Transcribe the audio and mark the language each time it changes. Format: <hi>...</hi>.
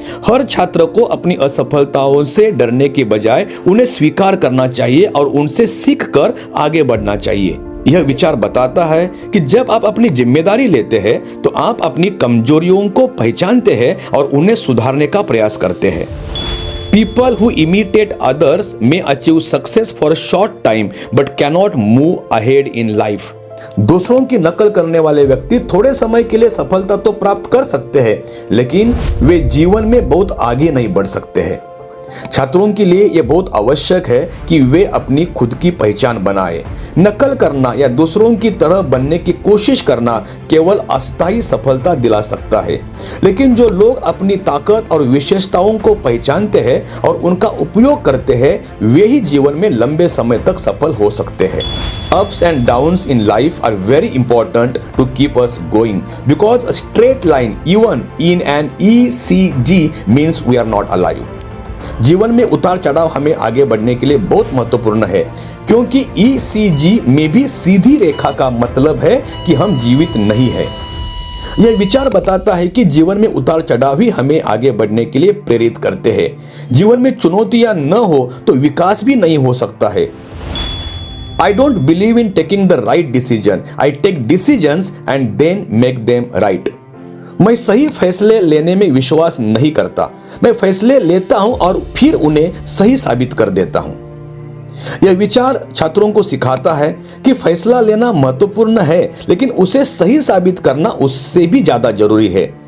<hi>हर छात्र को अपनी असफलताओं से डरने के बजाय उन्हें स्वीकार करना चाहिए और उनसे सीखकर आगे बढ़ना चाहिए। यह विचार बताता है कि जब आप अपनी जिम्मेदारी लेते हैं तो आप अपनी कमजोरियों को पहचानते हैं और उन्हें सुधारने का प्रयास करते हैं।</hi> <en>People who imitate others may achieve success for a short time but cannot move ahead in life.</en> <hi>दूसरों की नकल करने वाले व्यक्ति थोड़े समय के लिए सफलता तो प्राप्त कर सकते हैं, लेकिन वे जीवन में बहुत आगे नहीं बढ़ सकते हैं। छात्रों के लिए यह बहुत आवश्यक है कि वे अपनी खुद की पहचान बनाएं। नकल करना या दूसरों की तरह बनने की कोशिश करना केवल अस्थायी सफलता दिला सकता है, लेकिन जो लोग अपनी ताकत और विशेषताओं को पहचानते हैं और उनका उपयोग करते हैं, वे ही जीवन में लंबे समय तक सफल हो सकते हैं।</hi> <en>Ups and downs in life are very important to keep us going, because a straight line even in an ECG means we are not alive.</en> <hi>जीवन में उतार चढ़ाव हमें आगे बढ़ने के लिए बहुत महत्वपूर्ण है, क्योंकि ECG में भी सीधी रेखा का मतलब है कि हम जीवित नहीं है। यह विचार बताता है कि जीवन में उतार चढ़ाव ही हमें आगे बढ़ने के लिए प्रेरित करते हैं। जीवन में चुनौतियां न हो तो विकास भी नहीं हो सकता है।</hi> <en>I don't believe in taking the right decision. I take decisions and then make them right.</en> <hi>मैं सही फैसले लेने में विश्वास नहीं करता। मैं फैसले लेता हूं और फिर उन्हें सही साबित कर देता हूं। यह विचार छात्रों को सिखाता है कि फैसला लेना महत्वपूर्ण है, लेकिन उसे सही साबित करना उससे भी ज्यादा जरूरी है।</hi>